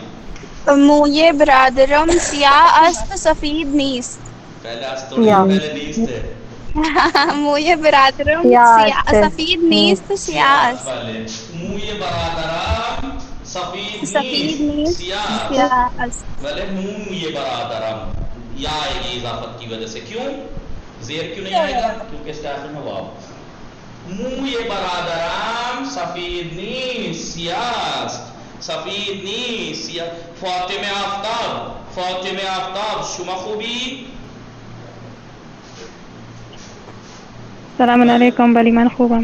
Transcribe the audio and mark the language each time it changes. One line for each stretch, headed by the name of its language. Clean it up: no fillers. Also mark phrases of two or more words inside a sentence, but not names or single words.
Persian: موی برادرم سیاه است سفید نیست.
Urdu: پہلے پہلے نیست ہے
Persian: موی برادرم سفید نیست سیاه است. بله موی برادرم سفید نیست سیاه است. بله موی برادرم
Urdu: یا آئے گی اضافت کی وجہ سے کیوں زیر کیوں نہیں آئے گا کیونکہ اس کے آخر میں واو
Persian: موی برادرم سفید نیست سیاه سفید نیست سیاه فاطمه آفتاب شما خوبی سلام علیکم بلی من خوبم